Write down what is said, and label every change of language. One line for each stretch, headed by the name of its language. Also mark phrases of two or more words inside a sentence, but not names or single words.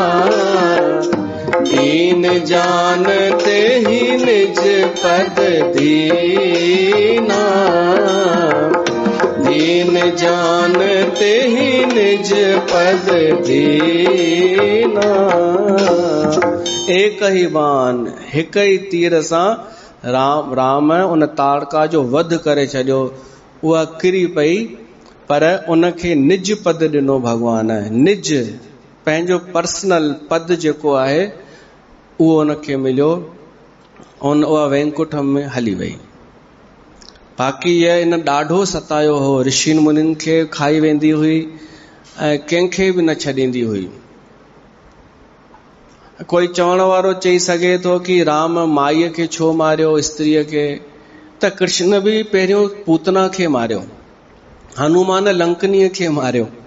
Awadhi: दीन जानते ही निज पद दीना, दीन जानते ही निज पद दीना।
Sindhi: एक ही बाण, हिक ही तीर सां राम उन ताड़का जो वध करे छॾियो। उहा किरी पई, पर उनखे निज पद ॾिनो भगवान। निज पंहिंजो पर्सनल पद जेको आहे उहो उनखे मिलियो, उहा वैकुंठ में हली वई। बाक़ी इन ॾाढो सतायो हो, ऋषि मुनिन खे खाई वेंदी हुई ऐं कंहिंखे बि न छॾींदी हुई। कोई चवण वारो चई सघे थो कि राम माईअ खे छो मारियो, स्त्रीअ खे? त कृष्ण बि पहिरियों पूतना खे मारियो, हनुमान लंकनीअ खे मारियो।